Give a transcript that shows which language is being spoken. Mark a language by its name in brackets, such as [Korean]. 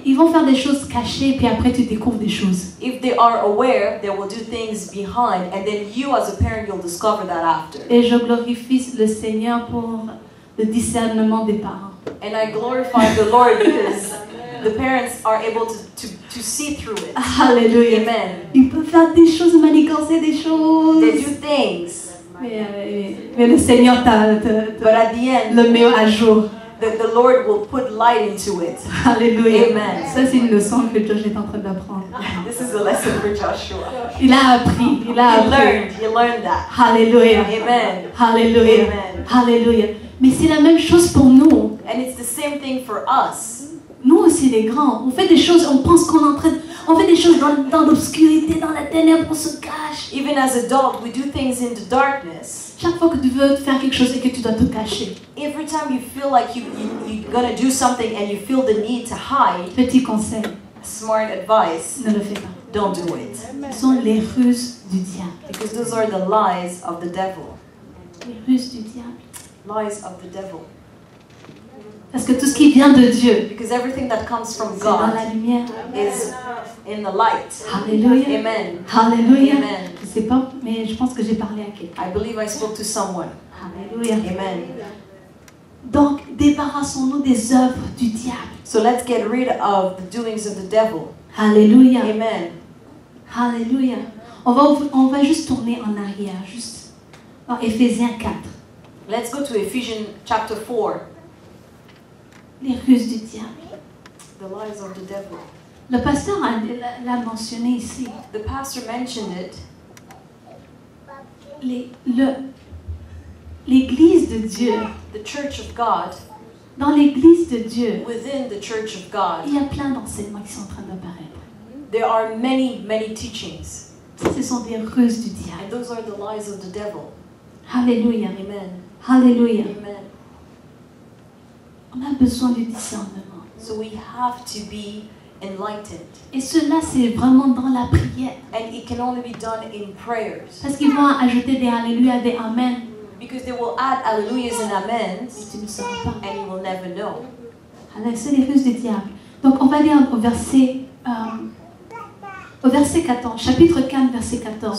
[French] Ils vont faire des choses cachées, puis après tu découvres des choses. [English] If they are aware, they will do things behind, and then you as a parent, you'll discover that after. [French] Et je glorifie le Seigneur pour le discernement des parents. [English] And I glorify the Lord because the parents are able to see through it. Alléluia. Amen. [French] Ils peuvent faire des choses, manigancer des choses. [English] They do things, [French] Mais le Seigneur [English] but at the end, [French] le met à jour. [English] the Lord will put light into it. Alléluia. Amen. [French] Ça, c'est une leçon que Josh est en train d'apprendre. [English] This is a lesson for Joshua. [French] Il a appris. [English] He learned that. Alléluia. Amen. Alléluia. Amen. Alléluia. [French] Mais c'est la même chose pour nous. [English] And it's the same thing for us. [French] Nous aussi, les grands, on fait des choses, on pense qu'on est en train de... On fait des choses dans l'obscurité, dans la ténèbre, on se cache. [English] Even as adults, we do things in the darkness. [French] Chaque fois que tu veux faire quelque chose et que tu dois te cacher. [English] Every time you feel like you're gonna do something and you feel the need to hide, [French] Petit conseil, [English] smart advice, [French] ne le fais pas. [English] don't do it. [French] Ce sont les ruses du diable. [English] Because those are the lies of the devil. [French] Les ruses du diable. [English] Lies of the devil. [French] Parce que tout ce qui vient de Dieu, [English] Because everything that comes from [French] c'est dans la [English] God [French] lumière. [English] is in the light. Alléluia. Amen. Alléluia. Amen. [French] Je sais pas, mais je pense que j'ai parlé à quelqu'un. [English] I believe I spoke to someone. Alléluia. Amen. [French] Donc, débarrassons-nous des œuvres du diable. [English] So let's get rid of the doings of the devil. Alléluia. Amen. Alléluia. [French] On va juste tourner en arrière, juste dans Éphésiens 4. [English] Let's go to Ephesians chapter 4. [French] Les ruses du diable. [English] The lies of the devil. [French] Le pasteur l'a mentionné ici. [English] The pastor mentioned it. [French] L'église de Dieu, [English] The church of God, [French] dans l'église de Dieu, [English] within the church of God, [French] il y a plein d'enseignements qui sont en train d'apparaître. [English] there are many teachings. [French] Ce sont des ruses du diable. [English] And those are the lies of the devil. Alléluia. Amen. Alléluia. Amen. [French] On a besoin du discernement. [English] So we have to be enlightened. [French] Et cela, c'est vraiment dans la prière. [English] And it can only be done in prayers. [French] Parce qu'ils vont ajouter des alléluia, des amen. [English] Because they will add hallelujahs and amens, [French] Et tu ne sauras pas. [English] and you will never know. [French] Alors, c'est les ruses du diable. Donc, on va lire au verset 14, chapitre 4, verset 14.